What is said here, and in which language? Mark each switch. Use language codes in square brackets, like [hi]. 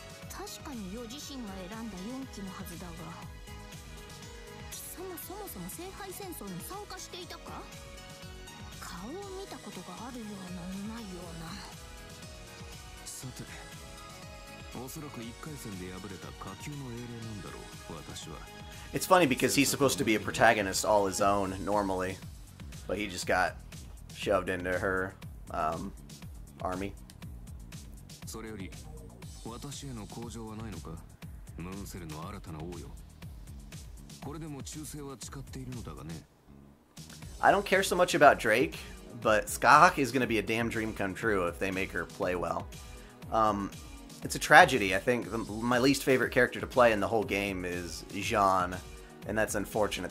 [ja] 確かに余自身が選んだ4期のはずだが、貴様そもそも聖杯戦争に参加していたか？顔を見たことがあるようなないような。さて、おそらく1回戦で敗れた下級の英霊なんだろう、私は。 [en] It's funny because he's supposed to be a protagonist all his own normally, but he just got shoved into her army. [ja] それより私への向上はないのか、ムーンセルの新たな王よ。これでも忠誠は誓っているのだがね。 [en] I don't care so much about Drake, but Skahak is going to be a damn dream come true if they make her play well. It's a tragedy. I think my least favorite character to play in the whole game is Jean, and that's unfortunate.